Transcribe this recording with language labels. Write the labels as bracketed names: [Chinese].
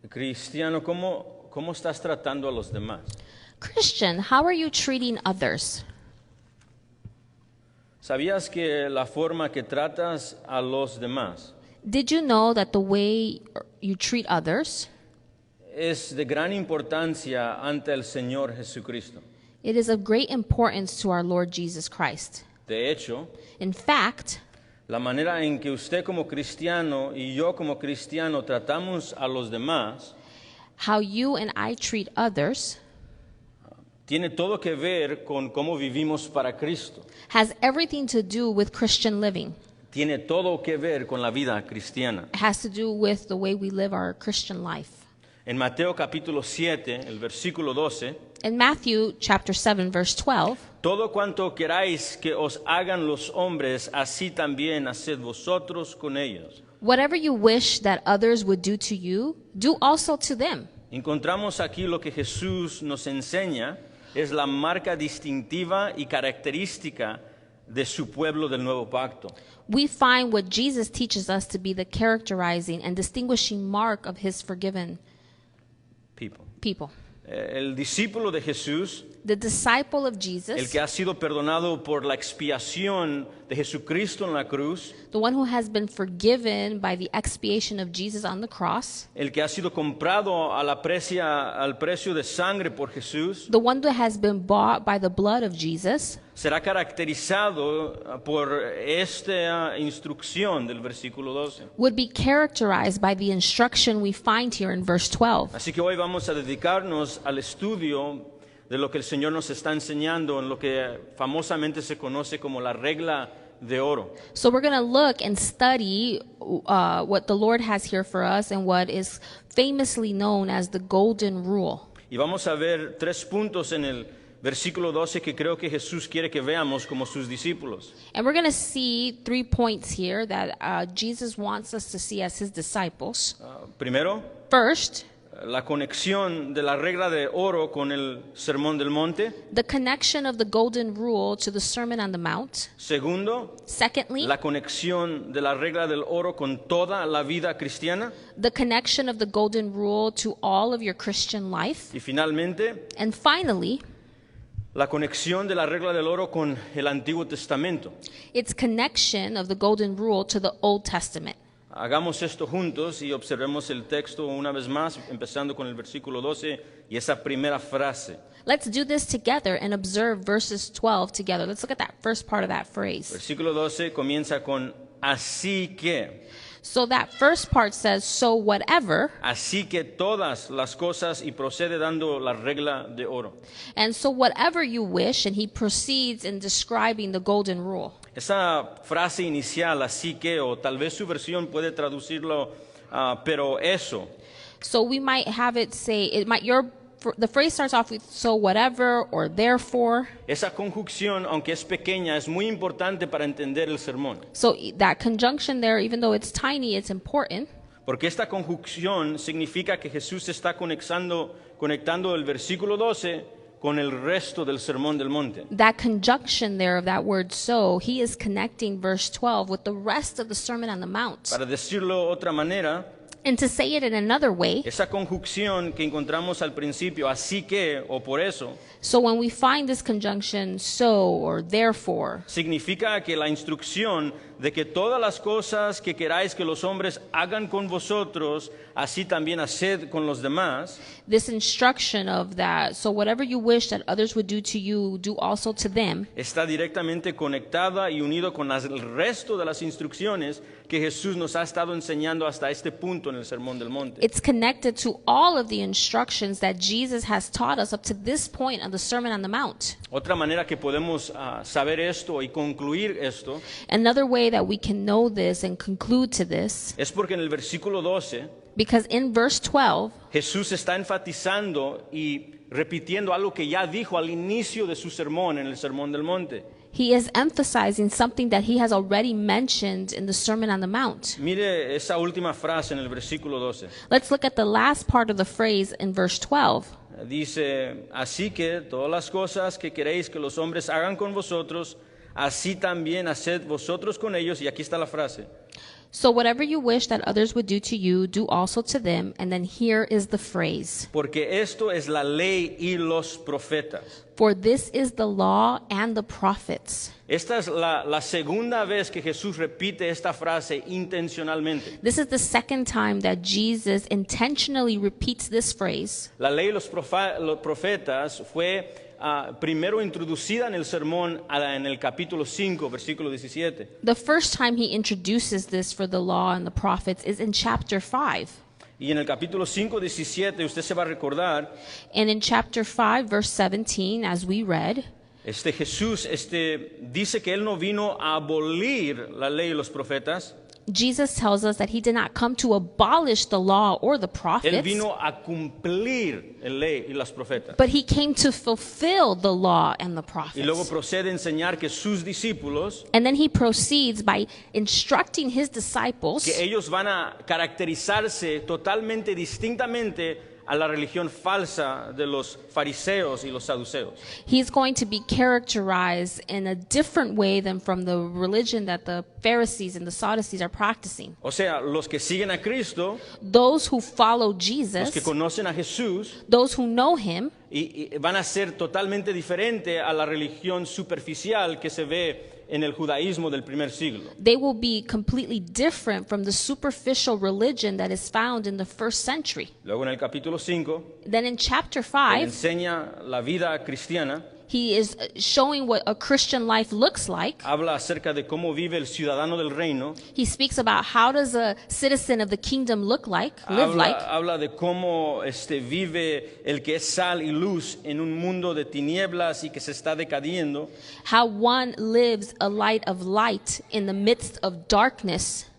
[Spanish] Cristiano, ¿cómo estás tratando a los demás? [English] Christian, how are you treating others? [Spanish] ¿Sabías que la forma que tratas a los demás [English] Did you know that the way you treat others, [Spanish] es de gran importancia ante el Señor Jesucristo? [English] it is of great importance to our Lord Jesus Christ. [Spanish] De hecho, [English] In fact, [Spanish] la manera en que usted como cristiano y yo como cristiano tratamos a los demás [English] how you and I treat others [Spanish] tiene todo que ver con cómo vivimos para Cristo. [English] has everything to do with Christian living. [Spanish] Tiene todo que ver con la vida cristiana. [English] It has to do with the way we live our Christian life. [Spanish] En Mateo capítulo 7, el versículo 12, [English] In Matthew chapter 7 verse 12, [Spanish] todo cuanto queráis que os hagan los hombres, así también haced vosotros con ellos. [English] whatever you wish that others would do to you, do also to them. [Spanish] Encontramos aquí lo que Jesús nos enseña, es la marca distintiva y característica de su pueblo del nuevo pacto. [English] We find what Jesus teaches us to be the characterizing and distinguishing mark of his forgiven people. [Spanish] El discípulo de Jesús, [English] The disciple of [Spanish] el [English] Jesus, [Spanish] que ha sido perdonado por la expiación de Jesucristo en la cruz, [English] the one who has been forgiven by the expiation of Jesus on the cross, [Spanish] el que ha sido comprado al precio de sangre por Jesús, [English] the one that has been bought by the blood of Jesus, [Spanish] será caracterizado por esta instrucción del versículo 12. [English] would be characterized by the instruction we find here in verse 12. [Spanish] Así que hoy vamos a dedicarnos al estudio de lo que el Señor nos está enseñando en lo que famosamente se conoce como la regla de oro. [English] So we're going to look and study what the Lord has here for us and what is famously known as the golden rule. [Spanish] Y vamos a ver 3 puntos en el versículo 12 que creo que Jesús quiere que veamos como sus discípulos. [English] And we're going to see 3 points here that Jesus wants us to see as his disciples. [Spanish] Primero, [English] First, [Spanish] la conexión de la regla de oro con el Sermón del Monte. [English] the connection of the golden rule to the Sermon on the Mount. [Spanish] Segundo, [English] Secondly, [Spanish] la conexión de la regla del oro con toda la vida cristiana. [English] the connection of the golden rule to all of your Christian life. [Spanish] Y finalmente, [English] And finally, [Spanish] la conexión de la regla del oro con el Antiguo Testamento. [English] its connection of the golden rule to the Old Testament. [Spanish] Hagamos esto juntos y observemos el texto una vez más, empezando con el versículo 12 y esa primera frase. [English] Let's do this together and observe verses 12 together. Let's look at that first part of that phrase. [Spanish] Versículo 12 comienza con así que. [English] So that first part says, so whatever, [Spanish] Así que todas las cosas y procede dando la regla de oro. [English] and so whatever you wish, and he proceeds in describing the golden rule. [Spanish] Esa frase inicial, así que, o tal vez su versión puede traducirlo, pero eso. [English] So we might have it say, the phrase starts off with so whatever or therefore. [Spanish] Esa conjunción, aunque es pequeña, es muy importante para entender el sermón. [English] So that conjunction there, even though it's tiny, it's important. [Spanish] Porque esta conjunción significa que Jesús está conectando el versículo 12 con el resto del Sermón del Monte. [English] That conjunction there of that word so, he is connecting verse 12 with the rest of the Sermon on the Mount. [Spanish] Para decirlo de otra manera, [English] And to say it in another way, [Spanish] esa conjunción que encontramos al principio, así que o por eso, [English] so when we find this conjunction so or therefore, [Spanish] significa que la instrucción de que todas las cosas que queráis que los hombres hagan con vosotros, así también haced con los demás, [English] this instruction of that, so whatever you wish that others would do to you, do also to them, [Spanish] está directamente conectada y unido con el resto de las instrucciones que Jesús nos ha estado enseñando hasta este punto en el Sermón del Monte. [English] it's connected to all of the instructions that Jesus has taught us up to this point on the Sermon on the Mount. [Spanish] Otra manera que podemos saber esto y concluir esto [English] Another way that we can know this and conclude to this, [Spanish] es porque en el versículo 12 [English] because in verse 12, [Spanish] Jesús está enfatizando y repitiendo algo que ya dijo al inicio de su sermón en el Sermón del Monte. [English] he is emphasizing something that he has already mentioned in the Sermon on the Mount. [Spanish] Mire esa última frase en el versículo 12. [English] Let's look at the last part of the phrase in verse 12. [Spanish] Dice, así que todas las cosas que queréis que los hombres hagan con vosotros, así también haced vosotros con ellos. Y aquí está la frase. [English] So whatever you wish that others would do to you, do also to them. And then here is the phrase. [Spanish] Porque esto es la ley y los profetas. [English] For this is the law and the prophets. [Spanish] Esta es la segunda vez que Jesús repite esta frase intencionalmente. [English] This is the second time that Jesus intentionally repeats this phrase. [Spanish] La ley y los profetas fue primero introducida en el sermón en el capítulo 5, versículo 17. [English] The first time he introduces this for the law and the prophets is in chapter 5. [Spanish] Y en el capítulo 5, 17, usted se va a recordar, [English] And in chapter 5, verse 17, as we read, [Spanish] Jesús dice que él no vino a abolir la ley y los profetas, [English] Jesus tells us that he did not come to abolish the law or the [Spanish] él [English] prophets, [Spanish] vino a cumplir la ley y los profetas. [English] but he came to fulfill the law and the [Spanish] Y luego [English] prophets. [Spanish] procede a enseñar que sus discípulos, [English] And then he proceeds by instructing his disciples [Spanish] que ellos van a caracterizarse totalmente distintamente a la religión falsa de los fariseos y los saduceos. [English] he's going to be characterized in a different way than from the religion that the Pharisees and the Sadducees are practicing. [Spanish] O sea, los que siguen a Cristo, [English] Those who follow [Spanish] los [English] Jesus, [Spanish] que conocen a Jesús, [English] those who know him, [Spanish] y van a ser totalmente diferente a la religión superficial que se ve en el judaísmo del primer siglo. [English] they will be completely different from the superficial religion that is found in the first century. [Spanish] Luego en el capítulo 5, [English] Then in chapter [Spanish] él [English] 5, [Spanish] enseña la vida cristiana, [English] he is showing what a Christian life looks like. [Spanish] habla acerca de cómo vive el ciudadano del reino, [English] He speaks about how does a citizen of the kingdom live like. [Spanish] habla de cómo vive el que es sal y luz en un mundo de tinieblas y que se está decadiendo. [English] How one lives a light of light in the midst of darkness.